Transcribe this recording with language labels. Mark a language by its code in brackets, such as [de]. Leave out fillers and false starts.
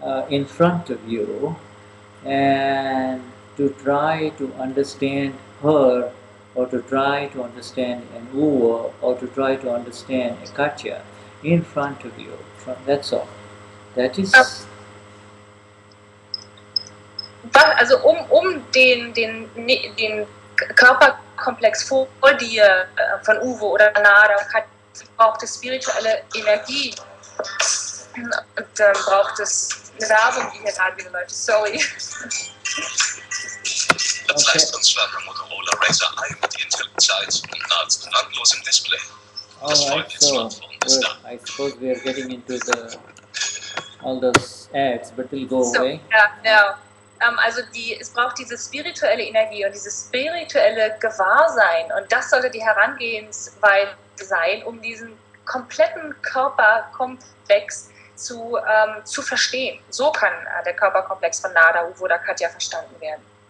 [en] in front of you, and to try to understand her, or to try to understand an Uva, or to try to understand a Katja in front of you. That's all. That is. [de] Also den Körperkomplex vor dir von Uwe oder Nada braucht es spirituelle Energie und dann braucht es eine Werbung, die hier gerade wieder läuft. [en] Sorry. [de] Das leistungsstarke Motorola Razr I mit Intel-Zeit und nahezu randlosem Display. [en] Alright, so I suppose we are getting into all those ads, but we'll go away. [de] Ja. Also es braucht diese spirituelle Energie und dieses spirituelle Gewahrsein, und das sollte die Herangehensweise sein, um diesen kompletten Körperkomplex zu verstehen. So kann der Körperkomplex von Nada, Uwe oder Katja verstanden werden.